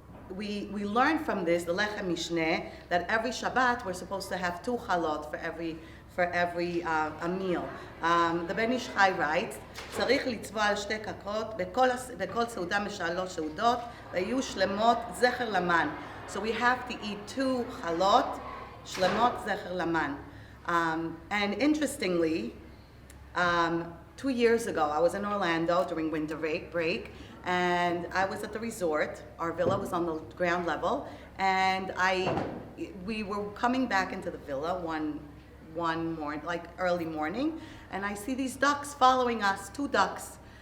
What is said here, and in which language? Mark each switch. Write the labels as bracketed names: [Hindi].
[English] We learned from this, the Lechem Mishneh, that every Shabbat we're supposed to have 2 chalot for every a meal. The Ben Ish Chai writes, [Hebrew] צריך לצבוע על 2 ככות בכל סעודה משלוש סעודות ויהיו שלמות זכר למן. [English] So we have to eat 2 [Hebrew] chalot Shlemot Zecher Laman. [English] And interestingly, 2 years ago, I was in Orlando during winter break, and I was at the resort. Our villa was on the ground level, and we were coming back into the villa one morning, like early morning, and I see these ducks following us, 2 ducks.